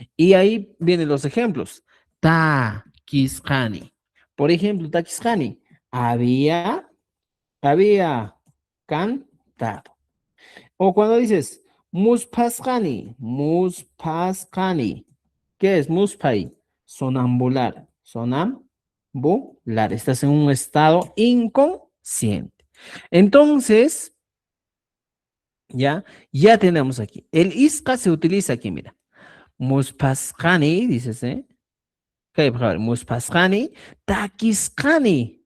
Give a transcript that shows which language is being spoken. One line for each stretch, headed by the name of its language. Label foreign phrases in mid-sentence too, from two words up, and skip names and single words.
Spanish: Y ahí vienen los ejemplos. Takisqani. Por ejemplo, Takisqani. Había cantado. O cuando dices
Quechua: muspasqani, muspasqani.
Spanish: ¿Qué es muspai? Sonambular. Sonambular. Estás en un estado inconsciente. Entonces, ya tenemos aquí. El isca se utiliza aquí, mira. Muspasqani, dices, ¿eh? Ok, por favor,
Quechua: muspasqani, takisqani.